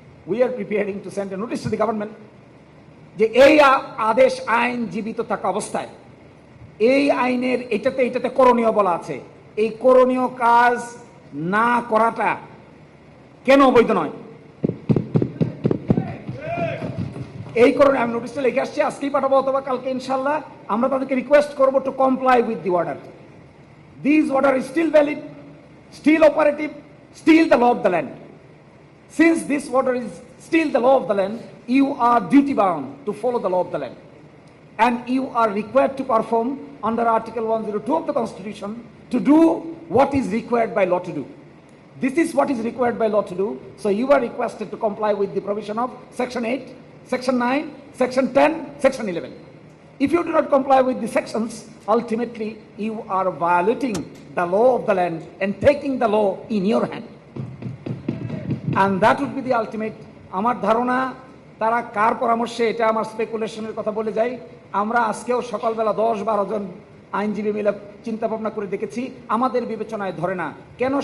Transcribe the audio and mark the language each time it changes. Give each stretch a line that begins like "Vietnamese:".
English: we are preparing to send a notice to the government,
Bangla: যে এই আদেশ আইন জীবিত থাকা অবস্থায় এই আইনের এটাতে করণীয় বলা আছে, এই করণীয় কাজ না করাটা কেন অবৈধ নয়। এই কারণে আমি নোটিশটা লিখে আসছি, আজকেই পাঠাবো অথবা কালকে ইনশাল্লাহ। আমরা তাদেরকে রিকোয়েস্ট করবো
English: To comply with the order. This order is still valid, still operative, still the law of the land. Since this order is still the law of the land, you are duty bound to follow the law of the land. And you are required to perform under Article 102 of the Constitution to do what is required by law to do. This is what is required by law to do. So you are requested to comply with the provision of Section 8, Section 9, Section 10, Section 11. If you do not comply with the sections, ultimately you are violating the law of the land and taking the law in your hand. And that would be the ultimate.
Bangla: আমার ধারণা তারা কার পরামর্শে, এটা আমার স্পেকুলেশনের কথা বলে যাই। আমরা আজকেও সকালবেলা 10-12 জন আইনজীবী মিলে চিন্তা ভাবনা করে দেখেছি, আমাদের বিবেচনায় ধরে না। কেন?